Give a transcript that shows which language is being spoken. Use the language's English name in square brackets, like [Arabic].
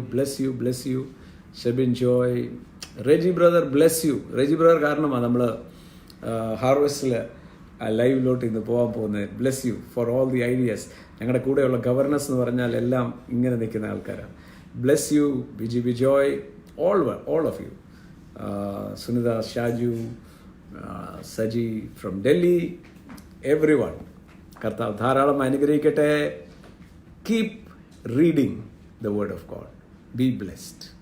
[English] Bless you. Shabin Joy, Reggie brother, bless you. [Malayalam] Reggie brother കാരണമാണ് നമ്മൾ ഹാർവെസ്റ്റിൽ ലൈവിലോട്ട് ഇന്ന് പോകാൻ പോകുന്നത്. [English] Bless you for all the ideas. [Malayalam] ഞങ്ങളുടെ കൂടെയുള്ള ഗവർണേഴ്സ് എന്ന് പറഞ്ഞാൽ എല്ലാം ഇങ്ങനെ നിൽക്കുന്ന ആൾക്കാരാണ്. [English] Bless you, Bijoy, all of you. Sunita, Shaju, Saji from Delhi, everyone. [Malayalam] കർത്താവ് ധാരാളം അനുഗ്രഹിക്കട്ടെ. [English] Keep reading the word of God. Be blessed.